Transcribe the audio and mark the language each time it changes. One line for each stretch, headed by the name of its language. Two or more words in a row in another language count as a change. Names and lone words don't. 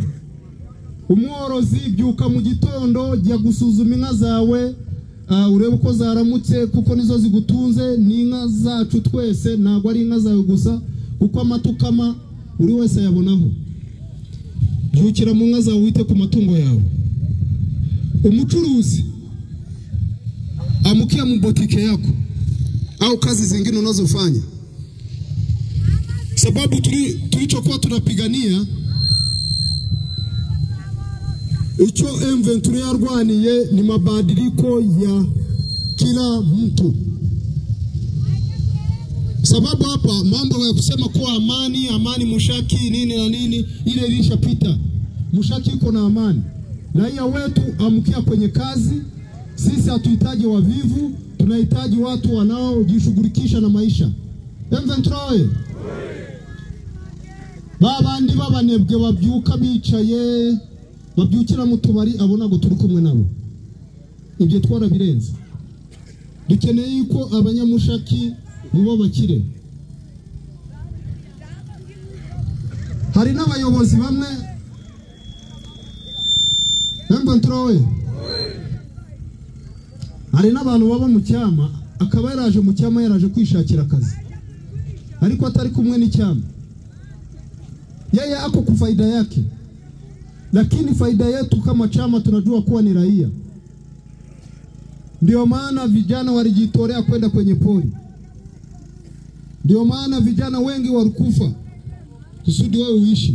Kinyarwanda: Umworozi byuka mu gitondo jya gusuzuma inka zawe, urebe uko zaramutse, kuko nizo zigutunze. Ni inka zacu twese, ntabwo ari inka zawe gusa, kuko amatukama uri wese yabonaho. Byukira mu nka zawe, wite ku matungo yawe.
Swahili: Umucuruzi amukia mu botike yako au kazi zingine unazofanya, sababu tulichokuwa tunapigania icho M23 yarwaniye ni mabadiliko ya kila mtu. Sababu hapa mambo ya kusema kuwa amani Mushaki nini na nini, ile ilishapita. Mushaki iko na amani. Raia wetu amkia kwenye kazi. Sisi hatuhitaji wavivu, tunahitaji watu wanaojishughulikisha na maisha.
Kinyarwanda: M23 babandi babanebwe babyuka bicaye babyukira mu tubari abona go turi kumwe nabo. Ibyo twarabirenze. Dukeneye yuko abanyamushaki bo bakire. Hari n'abayobozi bamwe M23 hari n'abantu baba mu cyama akaba yaraje mu cyama yaraje kwishakira akazi ariko atari kumwe n'icyama.
Swahili: Yeye ako kufaida yake, lakini faida yetu kama chama tunajua kuwa ni raia. Ndio maana vijana walijitolea kwenda kwenye pori. Ndio maana vijana wengi walikufa kusudi wewe uishi.